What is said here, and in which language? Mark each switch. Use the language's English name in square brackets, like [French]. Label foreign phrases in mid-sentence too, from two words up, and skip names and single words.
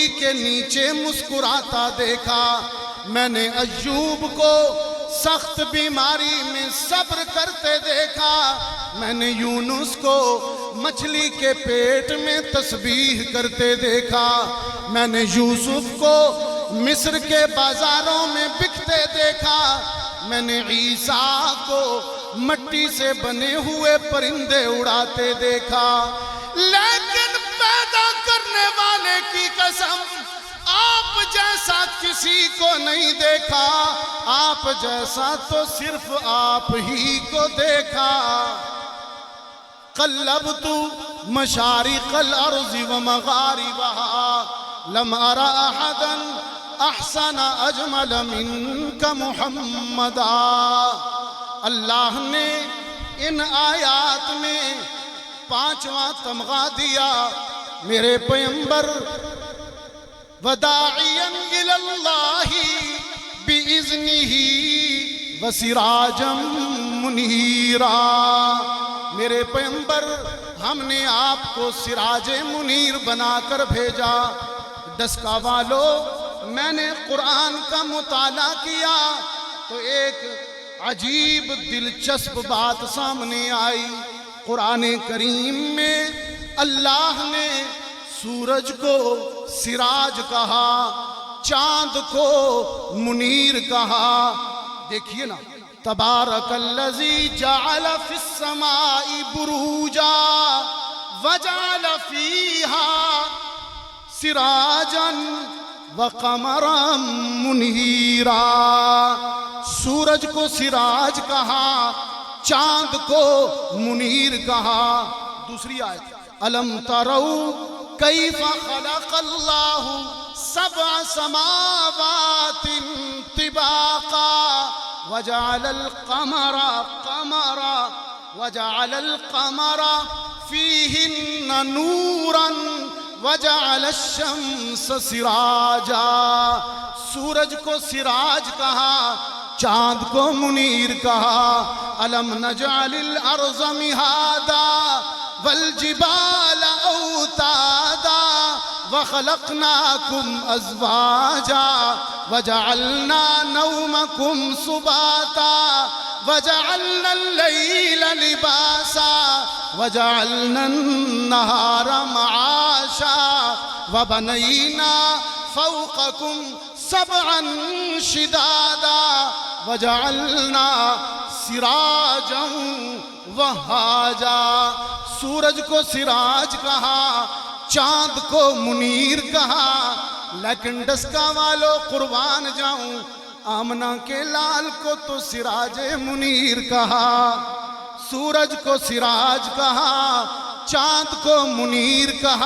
[Urdu] کے نیچے مسکراتا دیکھا، میں نے ایوب کو سخت بیماری میں صبر کرتے دیکھا، میں نے یونس کو مچھلی کے پیٹ میں تسبیح کرتے دیکھا، میں نے یوسف کو مصر کے بازاروں میں بکتے دیکھا، میں نے عیسیٰ کو مٹی سے بنے ہوئے پرندے اڑاتے دیکھا. لیکن پیدا کرنے والے کی قسم، آپ جیسا کسی کو نہیں دیکھا، آپ جیسا تو صرف آپ ہی کو دیکھا. [Arabic] قلبت مشارق الأرض ومغاربها لم أر أحدا أحسن أجمل منك محمدا. [Urdu] اللہ نے ان آیات میں پانچواں تمغہ دیا، میرے پیغمبر [Arabic] وداعيا إلى الله بإذنه وسراجا منيرا. [Urdu] میرے پیغمبر، ہم نے آپ کو سراج منیر بنا کر بھیجا. ڈسکہ والو، میں نے قرآن کا مطالعہ کیا تو ایک عجیب دلچسپ بات سامنے آئی. قرآن کریم میں اللہ نے سورج کو سراج کہا، چاند کو منیر کہا. دیکھیے نا, [Arabic] تبارك الذي جعل في السماء بروجا وجعل فيها سراجا وقمرا منيرا. [Urdu] سورج کو سراج کہا، چاند کو منیر کہا. دوسری آیت, [Arabic] ألم تروا كيف خلق الله سبع سماوات طباقا وجعل القمر القمر وجعل القمر فيهن نورا وجعل الشمس سراجا. [Urdu] سورج کو سراج کہا، چاند کو منیر کہا. [Arabic] ألم نجعل الأرض مهادا والجبال أوتادا وخلقناكم أزواجا وجعلنا نومكم سباتا وجعلنا الليل لباسا وجعلنا النهار معاشا وبنينا فوقكم سبعا شدادا وجعلنا سراجا وهاجا. [Urdu] سورج کو سراج کہا، چاند کو منیر کہا. لیکن ڈسکہ والو، قربان جاؤں، آمنہ کے لال کو تو سراج منیر کہا، سورج کو سراج کہا، چاند کو منیر کہا.